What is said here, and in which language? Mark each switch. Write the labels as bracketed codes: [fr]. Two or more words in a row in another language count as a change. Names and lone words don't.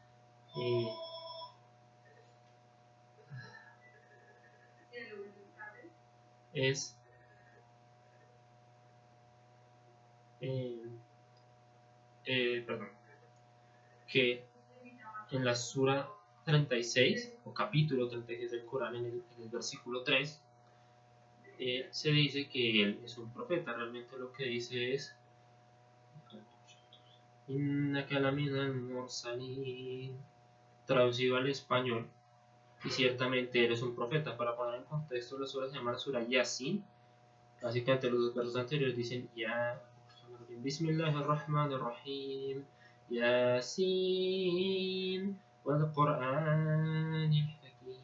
[es] es perdón, que en la sura 36 o capítulo 36 del Corán en el versículo 3 se dice que él es un profeta. Realmente lo que dice es [ar] إنك لمن المرسلين, [es] traducido al español, y ciertamente eres un profeta. Para poner en contexto, la sura se llama la sura Yasin. Básicamente los dos versos anteriores dicen [ar] يا بسم الله الرحمن الرحيم يس والقرآن الحكيم.